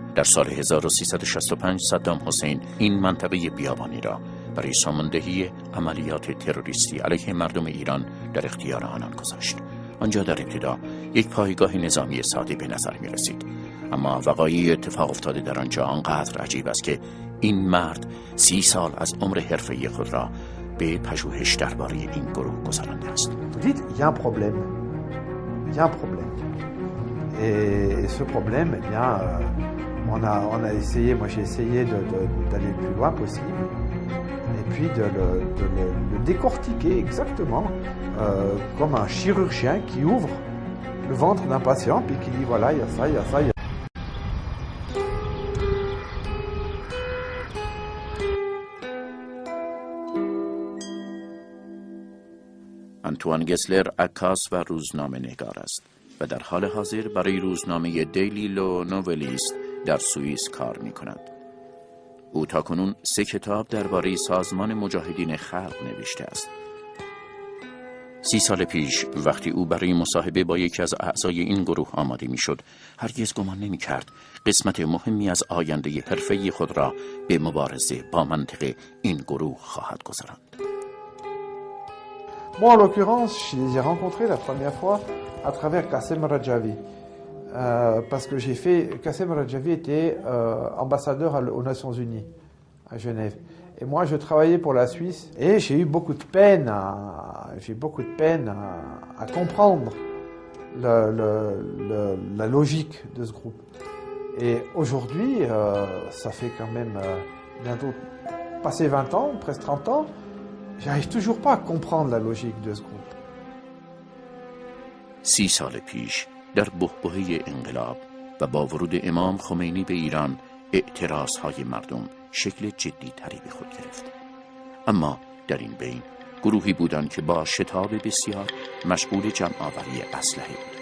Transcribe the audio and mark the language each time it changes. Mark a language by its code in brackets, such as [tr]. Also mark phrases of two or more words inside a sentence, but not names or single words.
[fa] در سال 1365 صدام حسین این منطقه بیابانی را برای ساماندهی عملیات تروریستی علیه مردم ایران در اختیار آنان گذاشت. آنجا در ابتدا یک پایگاه نظامی ساده به نظر می رسید، اما وقایع اتفاق افتاده در آنجا آنقدر عجیب است که این مرد 30 سال از عمر حرفه‌ای خود را به پژوهش درباره این گروه گذرانده است. [fr] Il y a un problème. Et ce problème, eh bien, on a essayé, moi j'ai essayé d'aller le plus loin possible, et puis de le décortiquer exactement comme un chirurgien qui ouvre le ventre d'un patient, puis qui dit voilà, il y a ça, il y a ça, il y a... [fa] آنتوان گسلر عکاس و روزنامه نگار است و در حال حاضر برای روزنامه دیلی لو نوولیست در سوئیس کار می کند. او تاکنون 3 کتاب درباره سازمان مجاهدین خلق نوشته است. 30 سال پیش وقتی او برای مصاحبه با یکی از اعضای این گروه آماده می شد، هرگز گمان نمی کرد قسمت مهمی از آینده حرفه‌ای خود را به مبارزه با منطق این گروه خواهد گذراند. [fr] Moi, en l'occurrence, je les ai rencontrés la première fois à travers Qassem Rajavi. Parce que Qassem Rajavi était ambassadeur aux Nations Unies, à Genève. Et moi, je travaillais pour la Suisse. Et j'ai eu beaucoup de peine à comprendre la logique de ce groupe. Et aujourd'hui, ça fait quand même bientôt passé 20 ans, presque 30 ans, j'arrive toujours pas à comprendre la logique de ce groupe. [fa] 30 سال پیش در بحبوحه انقلاب و با ورود امام خمینی به ایران اعتراضهای مردم شکل جدی تری به خود گرفت. اما در این بین گروهی بودند که با شتاب بسیار مشغول جمع آوری اسلحه بودند.